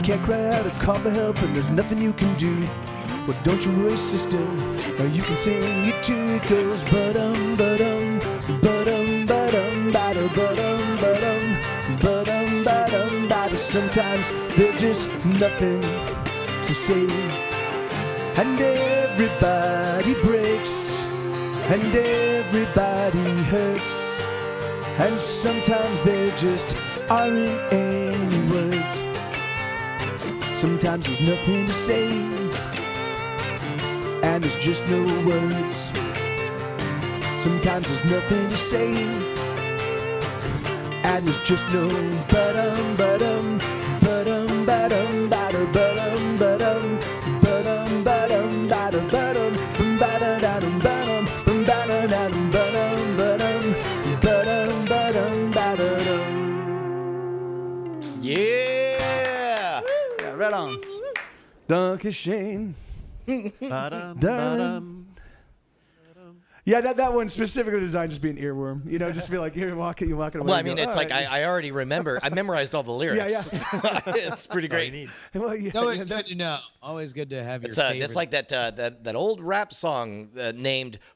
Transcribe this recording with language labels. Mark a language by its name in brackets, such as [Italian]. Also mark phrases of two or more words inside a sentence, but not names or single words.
[English] cry out or call for help and there's nothing you can do, well, don't you worry, sister. You can sing it too. It goes ba-dum, ba-dum, ba-dum, ba-dum, ba-da, ba-dum, ba-dum, ba-dum, ba-dum, ba-da. Sometimes there's just nothing to say, and everybody breaks, and everybody hurts, and sometimes there just aren't any words. Sometimes there's nothing to say, and there's just no words. Sometimes there's nothing to say, and there's just no ba-dum, ba-dum, ba-dum, ba-dum, ba-da, ba-dum, ba-dum, ba-dum, ba-dum, ba-da, ba-dum, ba-da-da-dum, ba-dum, ba-da-da-dum, ba-dum, ba-dum, ba-dum, ba-dum, ba-da-dum. Yeah. Yeah, right on. Donkey Shane. Ba-dum, Dun. Yeah, that one specifically designed just be an earworm. You know, just be like, you're walking away. Well, I and mean, go, it's "All like right." I already remember. I memorized all the lyrics. It's pretty great. Well, yeah, It's always yeah, good to know. Always good to have your It's favorite. it's like that old rap song named.